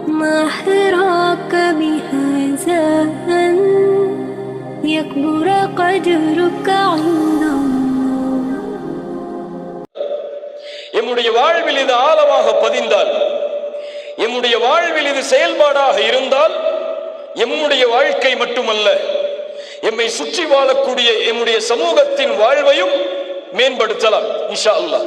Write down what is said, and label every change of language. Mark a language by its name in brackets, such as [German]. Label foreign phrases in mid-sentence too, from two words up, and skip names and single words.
[Arabic] ما حراك بهذا أن يكبر قدرك عند الله. [Tamil] எம்முடைய வாழ்வில் இது ஆழமாக பதிந்தால், எம்முடைய வாழ்வில் இது செயல்பாடாக இருந்தால், எம்முடைய வாழ்க்கை மட்டுமல்ல, எம்மை சுற்றி வாழக்கூடிய எம்முடைய சமூகத்தின் வாழ்வையும் மேம்படுத்தலாம் [Arabic] إن شاء الله.